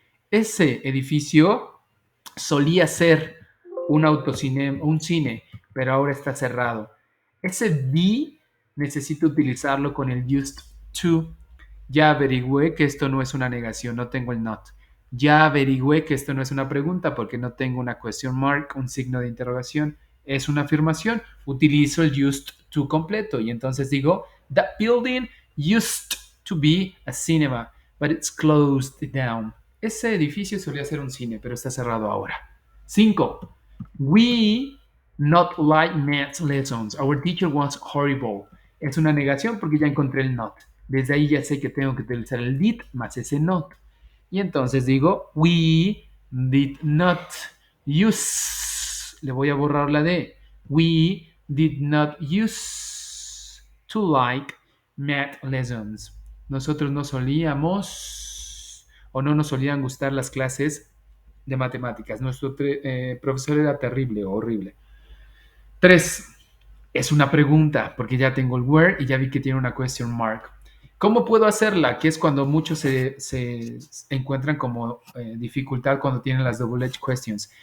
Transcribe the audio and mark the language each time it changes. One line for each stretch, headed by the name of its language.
Spanish: Ese edificio solía ser un autocine, un cine, pero ahora está cerrado. Ese be necesito utilizarlo con el used to. Ya averigüé que esto no es una negación, no tengo el not. Ya averigüé que esto no es una pregunta porque no tengo una question mark, un signo de interrogación. Es una afirmación. Utilizo el used to completo y entonces digo,
English: that building used to be a cinema, but it's closed down.
Spanish: Ese edificio solía ser un cine, pero está cerrado ahora. 5.
English: We not like math lessons. Our teacher was horrible.
Spanish: Es una negación porque ya encontré el not. Desde ahí ya sé que tengo que utilizar el did más ese not. Y entonces digo,
English: we did not use.
Spanish: Le voy a borrar la D.
English: We did not use to like math lessons.
Spanish: Nosotros no solíamos o no nos solían gustar las clases de matemáticas. Nuestro profesor era terrible o horrible. 3. Es una pregunta, porque ya tengo el where y ya vi que tiene una question mark. ¿Cómo puedo hacerla? Que es cuando muchos se encuentran como dificultad cuando tienen las double edge questions.